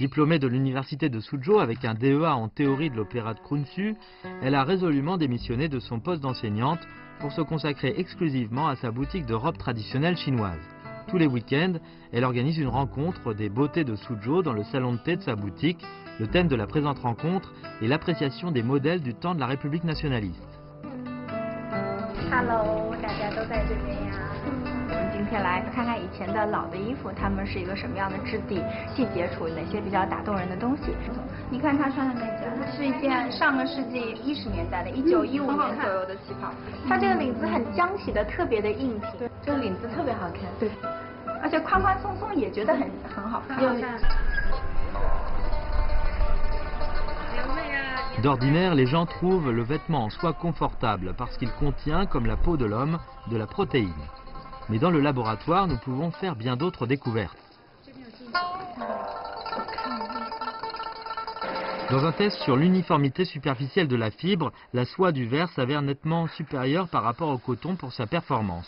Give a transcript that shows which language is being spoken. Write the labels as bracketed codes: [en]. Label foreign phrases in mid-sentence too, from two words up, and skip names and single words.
[fr] Diplômée de l'université de Suzhou avec un DEA en théorie de l'opéra de Krunsu, elle a résolument démissionné de son poste d'enseignante pour se consacrer exclusivement à sa boutique de robes traditionnelles chinoises. Tous les week-ends, elle organise une rencontre des beautés de Suzhou dans le salon de thé de sa boutique. Le thème de la présente rencontre est l'appréciation des modèles du temps de la République nationaliste. [zh] Hello， 大家都在这边呀。我们今天来看看以前的老的衣服，它们是一个什么样的质地，细节处哪些比较打动人的东西。你看他穿的那件，是一件上个世纪10年代的，1915年左右的旗袍。它这个领子很浆洗的，特别的硬挺。对，这个领子特别好看。对，而且宽宽松松，也觉得很好看。 [fr] D'ordinaire, les gens trouvent le vêtement en soie confortable parce qu'il contient, comme la peau de l'homme, de la protéine. Mais dans le laboratoire, nous pouvons faire bien d'autres découvertes. Dans un test sur l'uniformité superficielle de la fibre, la soie du verre s'avère nettement supérieure par rapport au coton pour sa performance.